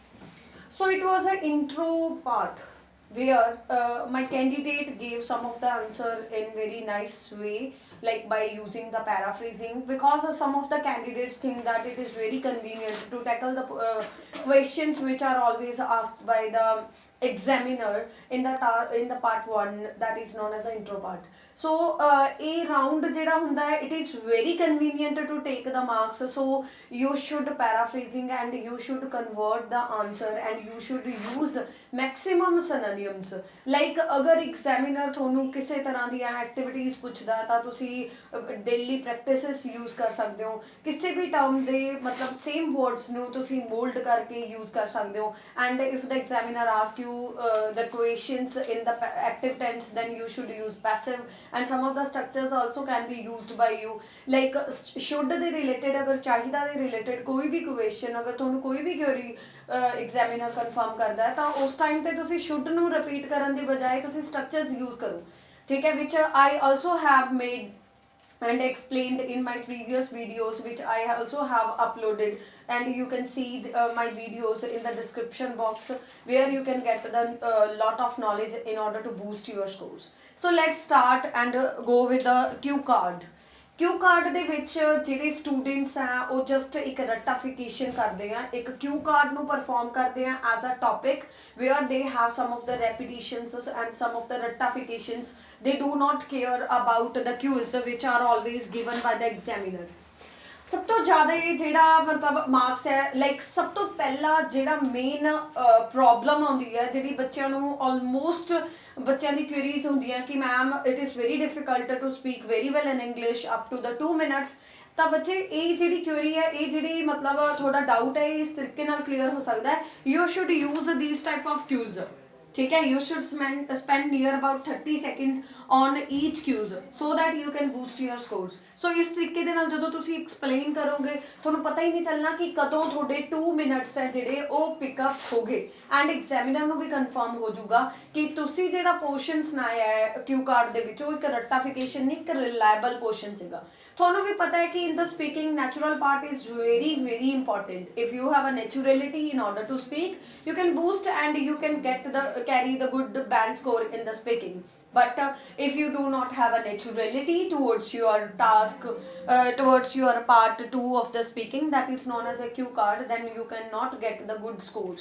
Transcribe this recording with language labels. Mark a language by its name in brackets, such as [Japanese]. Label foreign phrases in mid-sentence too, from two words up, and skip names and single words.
[English] So it was an intro part where my candidate gave some of the answer in very nice way, like by using the paraphrasing, because some of the candidates think that it is very convenient to tackle the questions which are always asked by the examiner in the in the part 1, that is known as the intro part. So a round [Punjabi] ਜਿਹੜਾ ਹੁੰਦਾ ਹੈ, [English] it is very convenient to take the marks, so you should paraphrasing and you should convert the answer and you should use maximum synonyms. [Punjabi] Like ਅਗਰ examiner ਤੁਹਾਨੂੰ ਕਿਸੇ ਤਰ੍ਹਾਂ ਦੀਆਂ activities ਪੁੱਛਦਾ ਤਾਂ ਤੁਸੀਂ [English] daily practices use [Punjabi] ਕਰ ਸਕਦੇ ਹੋ, ਕਿਸੇ ਵੀ term ਦੇ ਮਤਲਬ [English] same words [Punjabi] ਨੂੰ ਤੁਸੀਂ mold ਕਰਕੇ use ਕਰ ਸਕਦੇ ਹੋ. [English] And if the examiner asks you the questions in the active tense, then you should use passive, and some of the structures also can be used by you. Like should [Punjabi] ਦੇ related ਅਗਰ ਚਾਹੀਦਾ ਦੇ related ਕੋਈ ਵੀ question, ਅਗਰ ਤੁਹਾਨੂੰ ਕੋਈ ਵੀ [English] query examiner confirm [Punjabi] ਕਰਦਾ ਹੈ ਤਾਂ ਉਸ time ਤੇ ਤੁਸੀਂ should ਨੂੰ repeat ਕਰਨ ਦੀ ਬਜਾਏ ਤੁਸੀਂ [English] structures use [Punjabi] ਕਰੋ, ਠੀਕ ਹੈ, [English] which I also have made and explained in my previous videos, which I also have uploaded, and you can see my videos in the description box, where you can get the lot of knowledge in order to boost your scores. So let's start and go with the cue card. cue card [Punjabi] ਦੇ ਵਿੱਚ ਜਿਹੜੇ ਸਟੂਡੈਂਟਸ ਆ ਉਹ ਜਸਟ ਇੱਕ ਰਟੀਫਿਕੇਸ਼ਨ ਕਰਦੇ ਆ, ਇੱਕ [English] cue card [Punjabi] ਨੂੰ ਪਰਫਾਰਮ ਕਰਦੇ ਆ [English] as a topic where they have some of the repetitions and some of the ratifications. They do not care about the cues which are always given by the examiner. [Punjabi] ਸਭ ਤੋਂ ਜ਼ਿਆਦਾ ਜਿਹੜਾ ਮਤਲਬ ਮਾਰਕਸ ਹੈ, ਲਾਈਕ ਸਭ ਤੋਂ ਪਹਿਲਾ ਜਿਹੜਾ [English] main problem [Punjabi] ਆਉਂਦੀ ਹੈ ਜਿਹੜੀ ਬੱਚਿਆਂ ਨੂੰ ਆਲਮੋਸਟ ਬੱਚਿਆਂ ਦੀ ਕੁਐਰੀਜ਼ ਹੁੰਦੀਆਂ ਕਿ ਮੈਮ [English] it is very difficult to speak very well in English up to the 2 minutes, [Punjabi] ਤਾਂ ਬੱਚੇ ਇਹ ਜਿਹੜੀ ਕੁਐਰੀ ਹੈ, ਇਹ ਜਿਹੜੀ ਮਤਲਬ ਤੁਹਾਡਾ ਡਾਊਟ ਹੈ, ਇਸ ਤਰੀਕੇ ਨਾਲ ਕਲੀਅਰ ਹੋ ਸਕਦਾ ਹੈ. [English] you should use these type of cues, [Hindi] ठीक है. [English] You should spend near about 30 seconds on each cues so that you can boost your scores. [Punjabi] So ਇਸ ਤਰੀਕੇ ਦੇ ਨਾਲ ਜਦੋਂ ਤੁਸੀਂ explain ਕਰੋਗੇ ਤੁਹਾਨੂੰ ਪਤਾ ਹੀ ਨਹੀਂ ਚੱਲਣਾ ਕਿ ਕਦੋਂ ਤੁਹਾਡੇ 2 ਮਿੰਟਸ ਹੈ ਜਿਹੜੇ ਉਹ ਪਿਕਅਪ ਹੋ ਗਏ, [English] and examiner [Punjabi] ਨੂੰ ਵੀ ਕਨਫਰਮ ਹੋ ਜਾਊਗਾ ਕਿ ਤੁਸੀਂ ਜਿਹੜਾ ਪੋਰਸ਼ਨ ਸੁਣਾਇਆ ਹੈ [English] cue card [Punjabi] ਦੇ ਵਿੱਚ ਉਹ ਇੱਕ ਰਟੀਫਿਕੇਸ਼ਨ ਨਹੀਂ, ਇੱਕ [English] reliable portion [Punjabi] ਸੀਗਾ. ਤੁਹਾਨੂੰ ਵੀ ਪਤਾ ਹੈ ਕਿ [English] in the speaking natural part is very very important. If you have a naturality in order to speak you can boost and you can get the carry the good band score in the speaking. But if you do not have a naturality towards your task, towards your part 2 of the speaking, that is known as a cue card, then you cannot get the good scores.